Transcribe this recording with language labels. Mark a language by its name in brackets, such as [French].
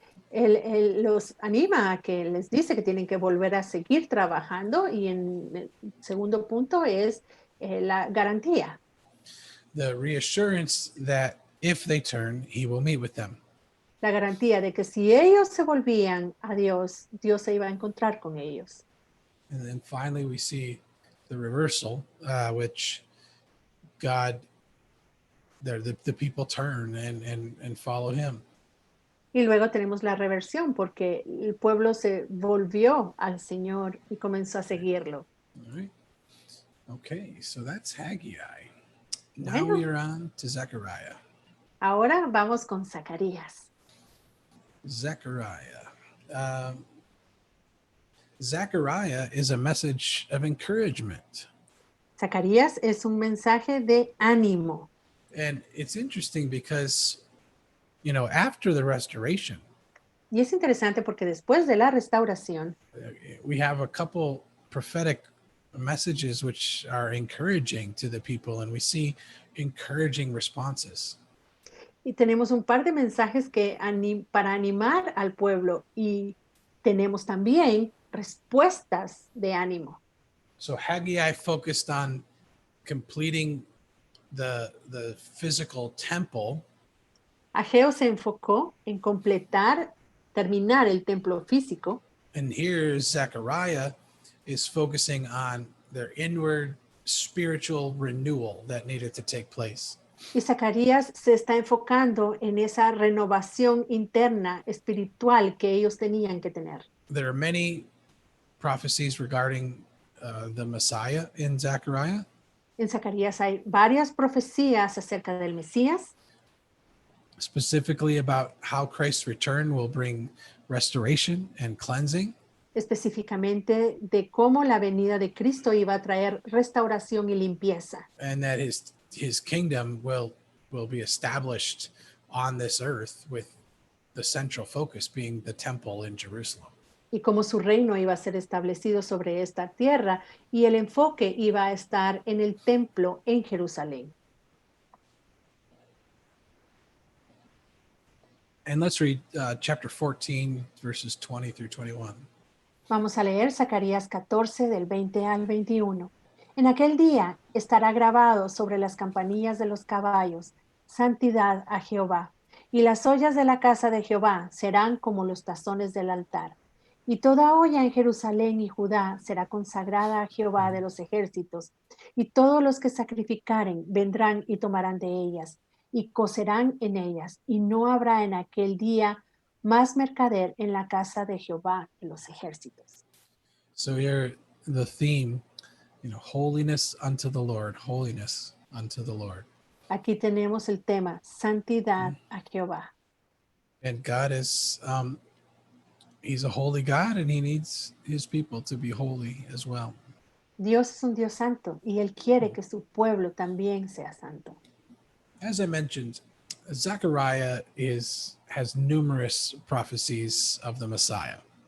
[Spanish] Él los anima a que les dice que tienen que volver a seguir trabajando y en el segundo punto es la garantía. [English] The reassurance that if they turn, he will meet with them. [Spanish] La garantía de que si ellos se volvían a Dios, Dios se iba a encontrar con ellos. [English] And then finally we see the reversal, which God, the people turn and follow him. [Spanish] Y luego tenemos la reversión porque el pueblo se volvió al Señor y comenzó a seguirlo. [English] All right. Okay, so that's Haggai. Now [Spanish] Bueno. [English] we are on to Zechariah. [Spanish] Ahora vamos con Zacarías. [English] Zechariah. Zechariah is a message of encouragement. [Spanish] Zacarías es un mensaje de ánimo. [English] And it's interesting because, after the restoration, [Spanish] Y es interesante porque después de la restauración, [English] we have a couple prophetic messages which are encouraging to the people, and we see encouraging responses. [Spanish] y tenemos un par de mensajes que para animar al pueblo y tenemos también respuestas de ánimo. [English] So Haggai focused on completing the physical temple. [Spanish] Ageo se enfocó en terminar el templo físico. [English] And here Zechariah is focusing on their inward spiritual renewal that needed to take place. [Spanish] Y Zacarías se está enfocando en esa renovación interna espiritual que ellos tenían que tener. [English] There are many prophecies regarding the Messiah in Zechariah. [Spanish] En Zacarías hay varias profecías acerca del Mesías, [English] specifically about how Christ's return will bring restoration and cleansing. [Spanish] específicamente de cómo la venida de Cristo iba a traer restauración y limpieza. [English] And that his kingdom will be established on this earth with the central focus being the temple in Jerusalem. [Spanish] y cómo su reino iba a ser establecido sobre esta tierra y el enfoque iba a estar en el templo en Jerusalén. [English] And let's read chapter 14, verses 20 through 21. [Spanish] Vamos a leer Zacarías 14 del 20 al 21. En aquel día estará grabado sobre las campanillas de los caballos, santidad a Jehová, y las ollas de la casa de Jehová serán como los tazones del altar. Y toda olla en Jerusalén y Judá será consagrada a Jehová de los ejércitos, y todos los que sacrificaren vendrán y tomarán de ellas, y cocerán en ellas, y no habrá en aquel día más mercader en la casa de Jehová de los ejércitos. [English] So here the theme, holiness unto the Lord, holiness unto the Lord. [Spanish] Aquí tenemos el tema, santidad a Jehová. [English] And God is, he's a holy God, and he needs his people to be holy as well. [Spanish] Dios es un Dios santo y Él quiere que su pueblo también sea santo. [English] As I mentioned, Zechariah has numerous prophecies of the Messiah.